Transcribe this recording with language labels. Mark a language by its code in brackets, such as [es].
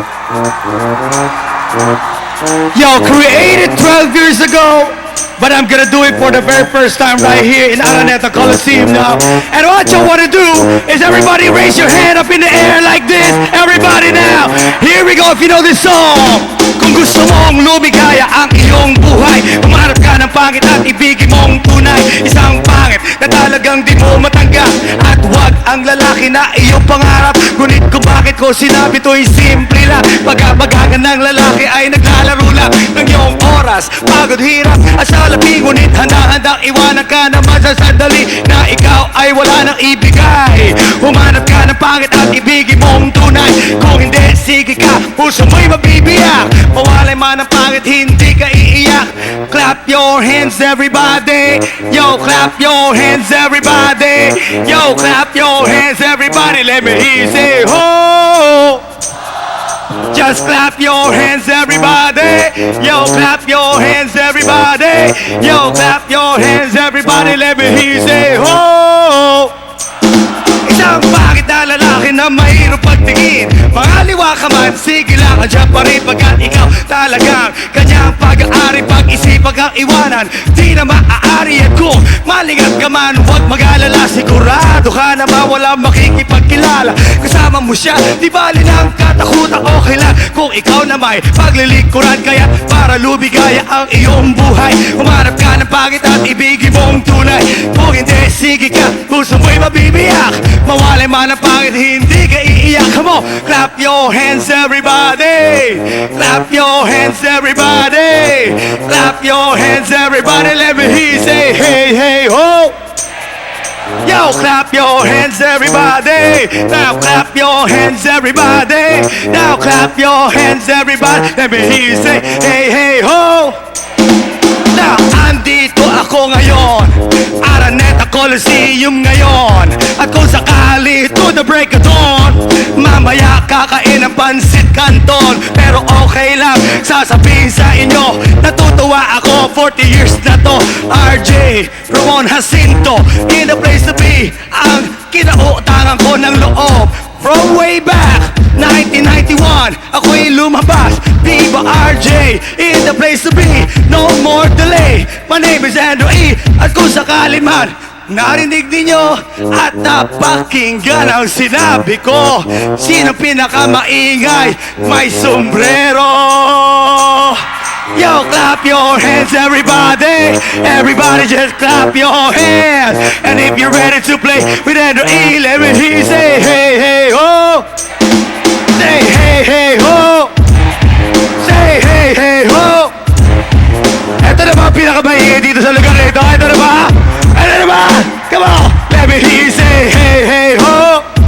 [en] Yo, created 12 years ago, but I'm gonna do it for the very first time right here in Araneta Coliseum now. And what you wanna do is everybody raise your hand up in the air like this. Everybody now. Here we go if you know this song. [tl] Kung gusto mong lumigaya ang iyong buhay, umarap ka ng pangit at ibigin mong tunay. Isang pangit na talagang di mo matanggap, at wag ang lalaki na iyong pangarap. Ngunit kung bakit ko sinabi to'y simple lang, pagkabagagan ng lalaki ay naglalaro lang ng iyong oras, pagod, hirap at salapi. Ngunit handa-handang iwanan ka naman sa sandali na ikaw ay wala nang ibigay. Humanap ka ng pangit at ibigin mong tunay. Kung hindi, sige ka, puso mo'y mabibiyak. Mawalay man ang pangit, hindi ka iiyak. [en] Clap your hands everybody. Yo, clap your hands everybody. Yo, clap your hands everybody. Let me hear you say ho. Just clap your hands everybody. Yo, clap your hands everybody. Yo, clap your hands everybody. Let me hear you say ho. [tl] Isang bakit na lalaki na mahirap pagtingin. Mangaliwa ka man, sige lang, andyan pa rin pagkat ikaw talagang kanyang pag-aari. Pag-isipan kang iwanan, di na maaari. At kung malingat ka man, huwag mag-alala. Sigurado ka na ba walang makikipagkilala. Kasama mo siya, di bali ng katakutan. Okay lang kung ikaw na may paglilingkuran. Kaya para lumigaya ang iyong buhay, humarap ka ng pangit at ibigin mong tunay. Kung hindi, sige ka, puso mo'y mabibiyak. Mawalay man ang pangit, hindi ka iiyak. [en] Come on, clap your hands everybody. Clap your hands everybody. Clap your hands everybody. Let me hear you say hey, hey, ho. Yo, clap your hands everybody. Now clap your hands everybody. Now clap your hands everybody. Let me hear you say hey, hey, ho. [tl] Now, andito ako ngayon, Araneta Coliseum ngayon. At kung sakali [en] to the break of dawn, [tl] mamaya kakain ng pansit canton. Pero okay lang, sasabihin sa inyo, natutuwa ako, 40 years na to. [en] RJ, Ramon Jacinto, in the place to be. [tl] Ang kinautangan ko ng loob [en] from way back [tl] 1991, ako'y lumabas. [en] Viva RJ, in the place to be. No more delay. My name is Andrew E. [tl] At kung sakali man narinig ninyo at napakinggan ang sinabi ko, sino pinakamaingay? May sombrero. [en] Yo, clap your hands everybody. Everybody just clap your hands. And if you're ready to play with Andrew E, let me hear you say hey, hey, ho. Say hey, hey, ho. Say hey, hey, ho. [tl] Ito na ba ang pinakamaingay dito sa lugar nito? Ito na ba? Ito na ba? [en] Come on. Let me hear you say hey, hey, ho.